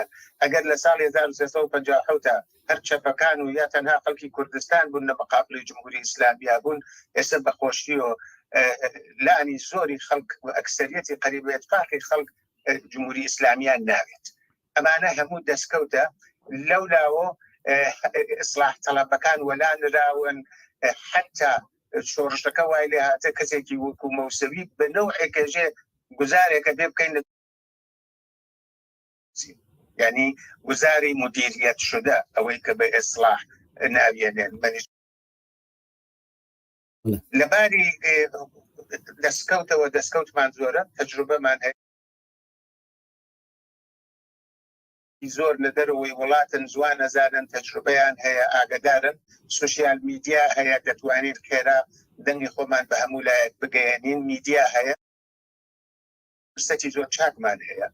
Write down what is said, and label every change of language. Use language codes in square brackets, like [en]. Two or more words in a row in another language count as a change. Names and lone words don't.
[ckb] ئەگەر لە ساڵ 1350 هەر چەپەکان و یا تەنها خەڵکی کوردستان بوون لە مەقابلی جمهوری ئیسلامیە بوون، ئێستا بەخۆشی و لانی زۆری خەڵک و ئەکسەریەتی قەریب ئێتفاقی خەڵک جمهوری ئیسلامیان ناوێت. ئەمانە هەموو دەستکەوتە لەولاوە ئیسلاح تەڵەبەکان وەلانراون، حتا شۆڕشەکە وای لێ هاتە کەسێکی وەکو مەوسەوی بە نەوعێکەژێ گزارێکە بێ بکەین یعنی گزاری [fa] مدیریت شده [ckb] ئەوەی کە بە ئیسلاح ناوێنێن. لەباری دەستکەوتەوە دەستکەوتمان زۆرە، تەجروبەمان هەیە زۆر لە دەرەوەی وڵاتن جوان نەزانن، تەجروبەیان هەیە، ئاگدارن، [en] social media [ckb] هەیە، دەتوانین خێرا دەنگی خۆمان بە هەموو لایەک بگەیەنین، میدیا هەیە، فرسەتی زۆر چاکمان هەیە.